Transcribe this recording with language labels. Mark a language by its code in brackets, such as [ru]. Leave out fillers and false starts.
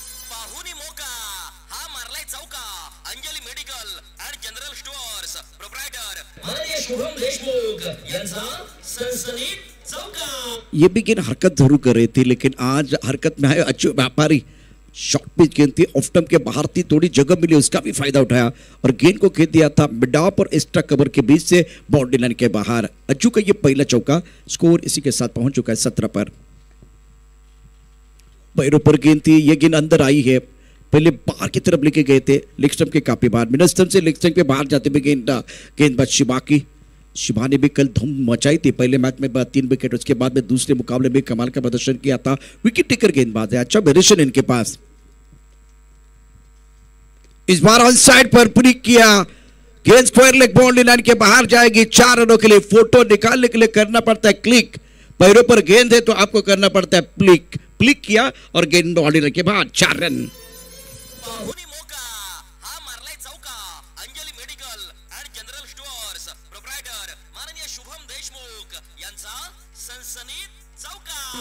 [mr] पाहुनी मोका हा मारलाय चौका. Anjali medical and general stores proprietor माननीय शुभम देशमुख यांचा सनसनीत चौका. [hi] ये भी गेंद हरकत जरूर कर रही थी, लेकिन आज हरकत में है अच्छे व्यापारी. शॉर्ट पिच गेंद थी, ऑफ स्टंप के बाहर थी, थोड़ी जगह मिली, उसका भी फायदा उठाया और गेंद को खेल दिया था मिड ऑफ और एक्स्ट्रा कवर के बीच से बाउंड्री लाइन के बाहर. अज्जू का ये पहला चौका. स्कोर इसी के साथ पहुंच चुका है 17 पर. पैरों पर गेंद थी, ये गेंद अंदर आई है. पहले बाहर की तरफ लेके गए थे, लेग स्टंप के काफी बाहर, मिड स्टंप से लेग स्टंप के बाहर जाते हुए गेंदबाज शिवा की. शिवा ने भी कल धूम मचाई थी. पहले मैच में 3 विकेट, उसके बाद में दूसरे मुकाबले में कमाल का प्रदर्शन किया था. विकेट टेकर गेंदबाज है, अच्छा वेरिएशन इनके पास. इस बार ऑन साइड पर क्लिक किया. गेंद स्क्वायर लेग बाउंड्री लाइन के बाहर जाएगी. 4 रनों के लिए फोटो निकालने के लिए करना पड़ता है क्लिक. पैरों पर गेंद है तो आपको करना पड़ता है क्लिक. क्लिक किया और गेंद बाउंड्री लाइन के बाहर 4 रन. [mr] पाहुनी मोका हा मारलाय चौका. Anjali medical and general stores proprietor माननीय शुभम देशमुख यांचा सनसनीत चौका.